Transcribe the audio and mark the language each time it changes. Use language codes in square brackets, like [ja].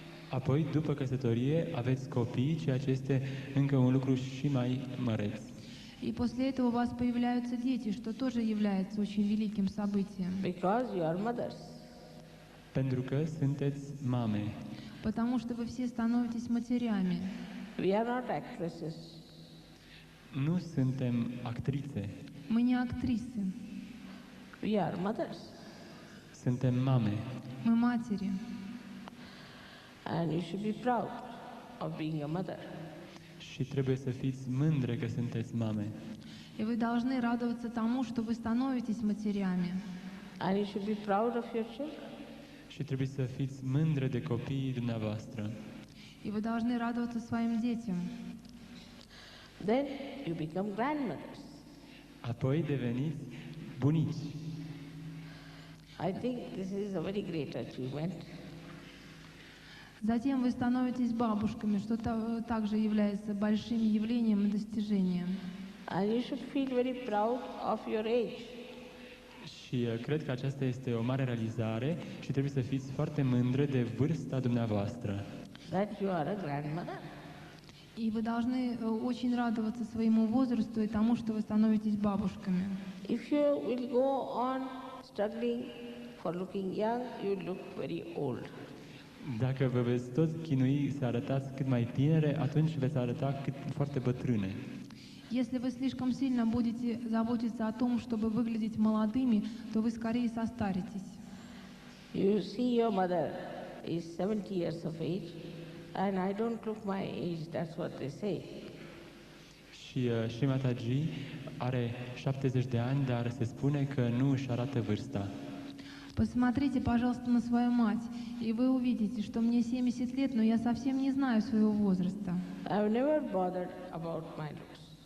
[ro] Apoi, după căsătorie, aveți copii, ceea ce este încă un lucru și mai măreț. [ru] И после этого у вас появляются дети, что тоже является очень великим событием. [en] Because you are mothers. [ro] Pentru că sunteți mame. [ru] Потому что вы все становитесь матерями. [en] We are not actresses. [ro] Nu suntem actrițe. [ru] Мы не актрисы, [en] We are mothers. [ro] Suntem mame. [ru] мы матери. [en] And you should be proud of being a mother. [ro] Și trebuie să fiți mândre că sunteți mame. [ru] И вы должны радоваться тому, что вы становитесь матерями. [en] And you should be proud of your children. [ro] Și trebuie să fiți mândre de copiii dumneavoastră. [ru] И вы должны радоваться своим детям. [en] Then you become grandmothers. [ro] Apoi deveniți bunici. [en] I think this is a very great achievement. [ru] Затем вы становитесь бабушками, что также является большим явлением и достижением. [en] And you should feel very proud of your age. [ro] Și cred că aceasta este o mare realizare și trebuie să fiți foarte mândre de vârsta dumneavoastră. [en] That you are a grandmother. [ru] И вы должны очень радоваться своему возрасту и тому, что вы становитесь бабушками. [en] If you will go on struggling for looking young, you look very old. [ro] Dacă vă veți tot chinui să arătați cât mai tinere, atunci veți arăta foarte bătrâne. [ru] Если вы слишком сильно будете заботиться о том, чтобы выглядеть молодыми, то вы скорее состаритесь. [en] You see your mother is 70 years of age, and I don't look my age, that's what they say. [ro] Și Shri Mataji are 70 de ani, dar se spune că nu își arată vârsta. [ru] Посмотрите, пожалуйста, на свою мать, и вы увидите, что мне 70 лет, но я совсем не знаю своего возраста. [en] I've never bothered about my looks.